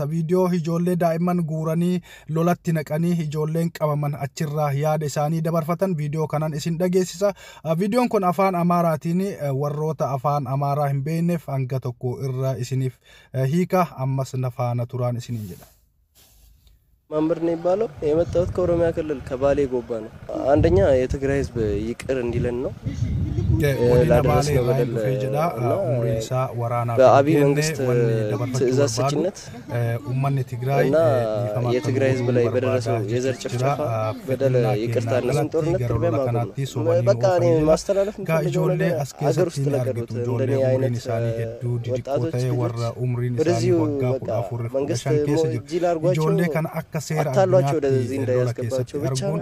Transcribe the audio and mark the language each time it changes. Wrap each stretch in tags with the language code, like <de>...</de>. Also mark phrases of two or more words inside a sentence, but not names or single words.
<om>Viidiyoo ijoollee daa'imman guuranii lolatti naqanii ijoolleen qabaman achirraa yaada isaanii dabarfatan viidiyoo kanan isin dhageessisa. Viidiyoon kun afaan Amaaraatiin warroota afaan Amaaraa hin beekneef hanga tokko irra isiniif hiika. Ammas nafaana turaan isiniin jedha.</om> <am>ማምር ነው ይባለው የመጣሁት ከኦሮሚያ ክልል ከባሌ ጎባ ነው። አንደኛ የትግራይ ህዝብ ይቅር እንዲለን ነው ላደረስነው በደል በአብይ መንግስት ትዕዛዝ ሰጭነት እና የትግራይ ህዝብ ላይ በደረሰው የዘር ጭፍጨፋ በደል ይቅርታ እነሱን ጦርነት ቅድሚያ ማቆም ነው። በቃ እኔ ማስተላለፍ የምፈልገው ነገር አገር ውስጥ ለቀሩት እንደኔ አይነት ወጣቶች ወደዚሁ በቃ መንግስት ሞጂ ላርጓቸው አታሏቸው ወደዚህ እንዳያስገባቸው ብቻ</am>